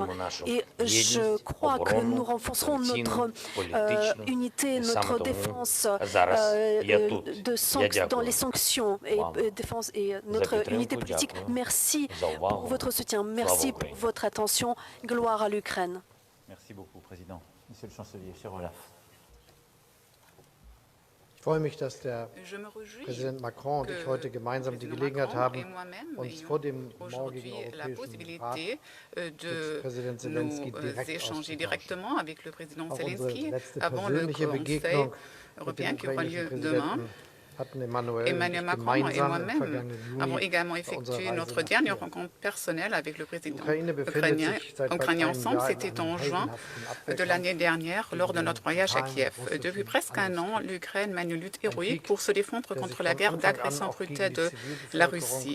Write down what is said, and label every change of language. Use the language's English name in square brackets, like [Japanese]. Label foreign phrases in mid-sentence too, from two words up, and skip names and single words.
[French] Et je crois que nous renforcerons notre unité, notre défense dans les sanctions et notre unité politique. Merci pour votre soutien, merci pour votre attention. Gloire à l'Ukraine. Merci beaucoup, Président. Monsieur le Chancelier, cher Olaf. [German] Ich freue mich, dass der Präsident Macron und ich heute gemeinsam die Gelegenheit haben, uns vor dem morgigen Europäischen Rat mit Präsident Zelensky direkt auszutauschen. Auch unsere letzte persönliche Begegnung mit dem ukrainischen Präsidenten [French] Emmanuel Macron et moi-même avons également effectué notre dernière rencontre personnelle avec le président ukrainien ensemble. C'était en juin de l'année dernière lors de notre voyage à Kiev. Depuis presque un an, l'Ukraine mène une lutte héroïque pour se défendre contre la guerre d'agression brutale de la Russie.